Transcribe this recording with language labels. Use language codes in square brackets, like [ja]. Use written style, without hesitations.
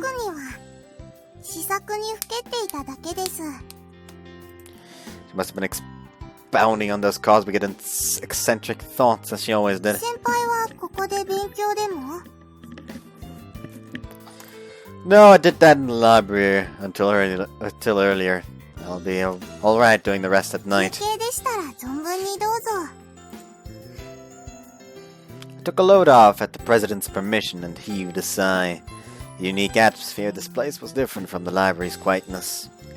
[ja] には、試作にふけていただけです。 [en] She must have been expounding on those cosmic and eccentric thoughts, as she always did. [ja] 先輩はここで勉強でも [en] No, I did that in the library until earlier. I'll be alright doing the rest at night. [ja] 休憩でしたら存分にどうぞ。 [en] I took a load off at the president's permission and heaved a sigh. The unique atmosphere of this place was different from the library's quietness.